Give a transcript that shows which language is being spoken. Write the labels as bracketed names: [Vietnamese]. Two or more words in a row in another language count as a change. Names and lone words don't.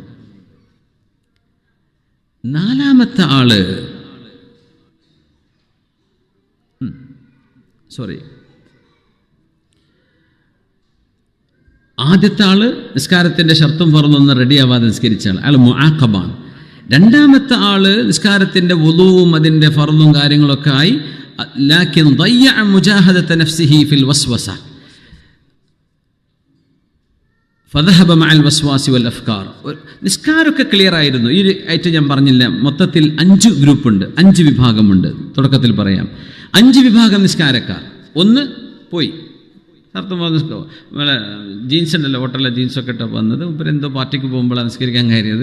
[Malayalam] നാലാമത്തെ ആള് ആദ്യത്തെ ആള് നിസ്കാരത്തിൻ്റെ ഷർത്തും ഫറളൊന്നും റെഡിയാവാതെ നിസ്കരിച്ച ആൾ, അയാൾ മുആഖബാണ്. രണ്ടാമത്തെ ആള് നിസ്കാരത്തിൻ്റെ വുളൂവും അതിൻ്റെ ഫറളും കാര്യങ്ങളൊക്കെ ആയി, [Arabic] لكن ضيع مجاهدة نفسه في الوسوسة فذهب مع الوسواس والأفكار. [Malayalam] നിസ്കാരമൊക്കെ ക്ലിയർ ആയിരുന്നു. ഈ ആയിട്ട് ഞാൻ പറഞ്ഞില്ല, മൊത്തത്തിൽ 5 ഗ്രൂപ്പുണ്ട്, 5 വിഭാഗമുണ്ട്. തുടക്കത്തിൽ പറയാം. 5 വിഭാഗം നിസ്കാരക്കാർ. ഒന്ന് പോയി ജീൻസ് ഉണ്ടല്ലോ, ഹോട്ടലിലെ ജീൻസൊക്കെ ഇട്ട് വന്നത്, ഇപ്പം എന്തോ പാർട്ടിക്ക് പോകുമ്പോഴാണ് നിസ്കരിക്കാൻ കയറിയത്.